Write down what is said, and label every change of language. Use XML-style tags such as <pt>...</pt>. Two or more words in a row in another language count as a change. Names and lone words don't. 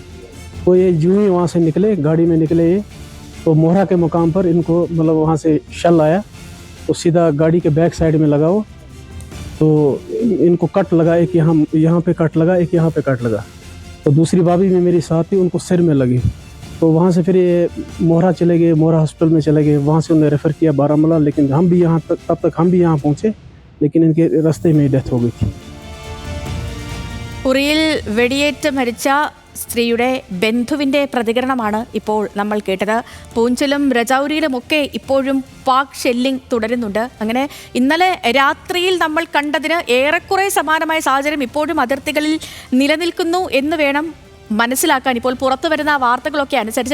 <hi>तो ये यूँ ही वहाँ से निकले, गाड़ी में निकले ये, तो मोहरा के मुकाम पर इनको वहाँ से शल आया, तो सीधा गाड़ी के</hi> <en>back side</en> <hi>में लगाओ, तो इनको कट लगा, एक यहाँ पे कट लगा, एक यहाँ पे कट लगा। तो दूसरी भाभी में मेरी साथ थी, उनको सिर में लगी। तो वहाँ से फिर ये मोहरा चले गए, मोहरा हॉस्पिटल में चले गए, वहाँ से उन्हें रेफ़र किया बारामूला, लेकिन हम भी यहाँ तब तक हम भी यहाँ पहुँचे, लेकिन इनके रास्ते में डेथ हो गई थी.</hi> <ml>ഉറിയിൽ വെടിയേറ്റ് മരിച്ച സ്ത്രീയുടെ ബന്ധുവിൻ്റെ പ്രതികരണമാണ് ഇപ്പോൾ നമ്മൾ കേട്ടത്. പൂഞ്ചിലും രജൌരിയിലുമൊക്കെ ഇപ്പോഴും പാക് ഷെല്ലിംഗ് തുടരുന്നുണ്ട്. അങ്ങനെ ഇന്നലെ രാത്രിയിൽ നമ്മൾ കണ്ടതിന് ഏറെക്കുറെ സമാനമായ സാഹചര്യം ഇപ്പോഴും അതിർത്തികളിൽ നിലനിൽക്കുന്നു എന്ന് വേണം മനസ്സിലാക്കാൻ, ഇപ്പോൾ പുറത്തു വരുന്ന വാർത്തകളൊക്കെ അനുസരിച്ച്.</ml>